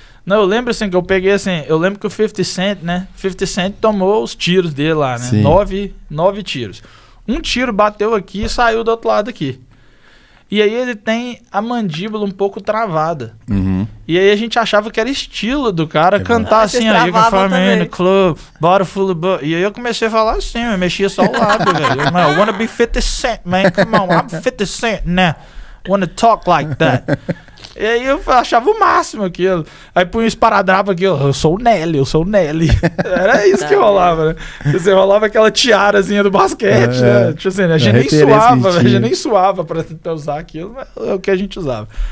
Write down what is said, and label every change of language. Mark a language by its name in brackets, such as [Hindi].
[Portuguese] Não, eu lembro assim que eu peguei assim, eu lembro que o 50 Cent, né? 50 Cent tomou os tiros dele lá, né? 9 tiros. Um tiro bateu aqui e saiu do outro lado aqui. E aí ele tem a mandíbula um pouco travada. E aí a gente achava que era estilo do cara cantar assim, aí eu falei, [English] no club, bottle full of butt. [Portuguese] E aí eu comecei a falar assim, eu mexia só o lábio, velho. [English] I wanna be 50 Cent, man, come on, I'm 50 Cent now. Wanna talk like that. [Portuguese] E aí eu achava o máximo aquilo. Aí punha um esparadrapo aqui, eu sou o Nelly. Era isso que rolava, né? Você rolava aquela tiarazinha do basquete, né? Tipo assim, a gente nem suava pra usar aquilo, mas é o que a gente usava.